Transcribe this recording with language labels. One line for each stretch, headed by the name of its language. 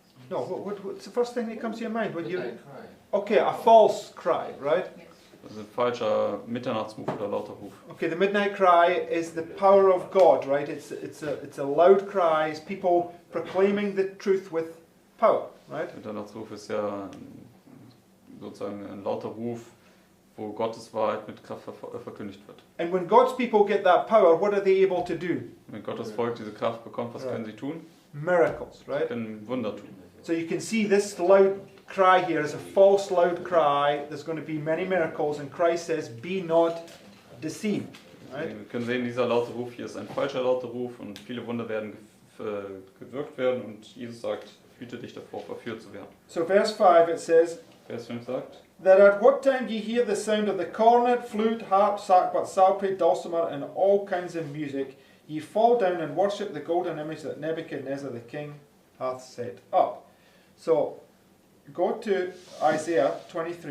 English: No, what's the first thing that comes to your mind? Okay, a false cry, right?
German: Das ist ein falscher Mitternachtsruf oder lauter Ruf.
English: Okay, the midnight cry is the power of God, right? It's a loud cry. It's people proclaiming the truth with power, right?
German: Der Mitternachtsruf ist ja sozusagen ein lauter Ruf, wo Gottes Wahrheit mit Kraft verkündigt wird.
English: And when God's people get that power, what are they able to do?
German: Wenn Gottes Volk diese Kraft bekommt, was können sie tun?
English: Miracles,
German: Sie
English: right?
German: können Wunder tun.
English: So you can see this loud cry here is a false loud cry. There's going to be many miracles, and Christ says, "Be not deceived." Right?
German: Wir können sehen, dieser laute Ruf hier ist ein falscher lauter Ruf und viele Wunder werden gewirkt werden und Jesus sagt, hüte dich davor, verführt zu werden.
English: So verse 5 it says,
German: Vers 5 sagt,
English: that at what time ye hear the sound of the cornet, flute, harp, sackbut, psaltery, dulcimer, and all kinds of music, ye fall down and worship the golden image that Nebuchadnezzar the king hath set up. So go to Isaiah 23.